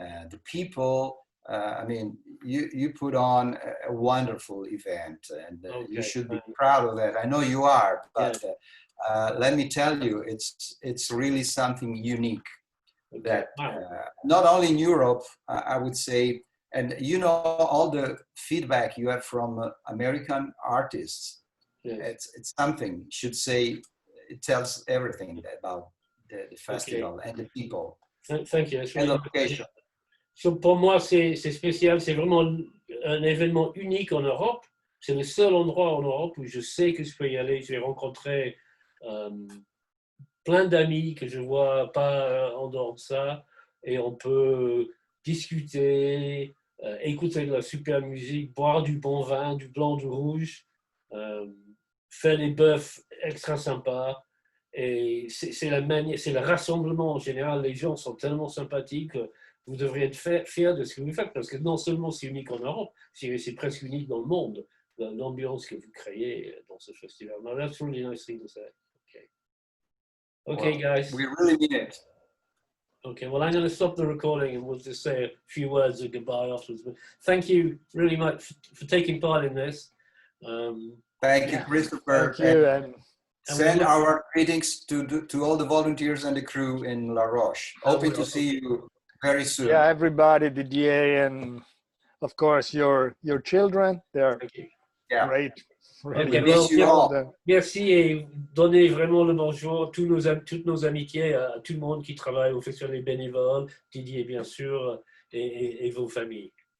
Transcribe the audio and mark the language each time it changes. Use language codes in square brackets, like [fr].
[en] The people, I mean, you put on a wonderful event, and you should be proud of that. I know you are, but let me tell you, it's really something unique that not only in Europe, I would say, and all the feedback you have from American artists, it's something, should say, it tells everything about the festival and the people. Thank you. And the location. [fr] Pour moi, c'est spécial. C'est vraiment un événement unique en Europe c'est le seul endroit en Europe où je sais que je peux y aller. Je vais rencontrer plein d'amis que je vois pas en dehors de ça, et on peut discuter, écouter de la super musique, boire du bon vin, du blanc, du rouge, faire des bœufs extra sympas. Et c'est le rassemblement en général. Les gens sont tellement sympathiques. Vous devriez être fiers de ce que vous faites, parce que non seulement c'est unique en Europe, c'est presque unique dans le monde, l'ambiance que vous créez dans ce festival. [en] No, that's really nice thing to say. Okay. Okay, Well, guys. we really mean it. Okay, well, I'm going to stop the recording and we'll just say a few words of goodbye afterwards. But thank you really much for taking part in this. Thank you, Christopher. Thank you. And send our greetings to all the volunteers and the crew in La Roche. Hoping to see you very soon. yeah, everybody, Didier, and of course your children. They're great. Really. [fr] Okay, well, merci, et donnez vraiment le bonjour, toutes nos amitiés à tout le monde qui travaille au Festival des bénévoles, Didier bien sûr, et vos familles.